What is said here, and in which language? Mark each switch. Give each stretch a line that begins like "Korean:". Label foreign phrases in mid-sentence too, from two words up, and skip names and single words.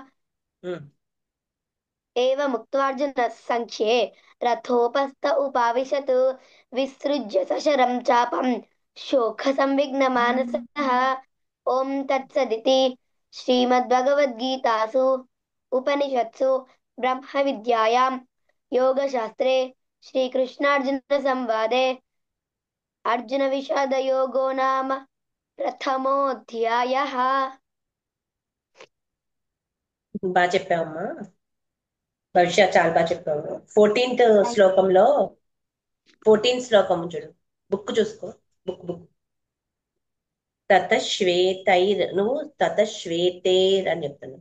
Sanskrit: एवमुक्त्वार्जुनः सङ्ख्ये रथोपस्थ उपाविशत् विसृज्य सशरं चापं शोकसंविघ्नमानसः ॐ तत्सदिति श्रीमद्भगवद्गीतासु उपनिषत्सु ब्रह्मविद्यायां योगशास्त्रे श्रीकृष्णार्जुनसंवादे अर्जुनविषादयोगो नाम प्रथमोऽध्यायः।
Telugu: బాగా చెప్పావమ్మా భవిష్య, చాలా బాగా చెప్పావు. 14th శ్లోకంలో 14th శ్లోకం చూడు, బుక్ చూసుకో, బుక్ తతశ్వేతైర్, నువ్వు తతశ్వేతైర్ అని చెప్తున్నావు.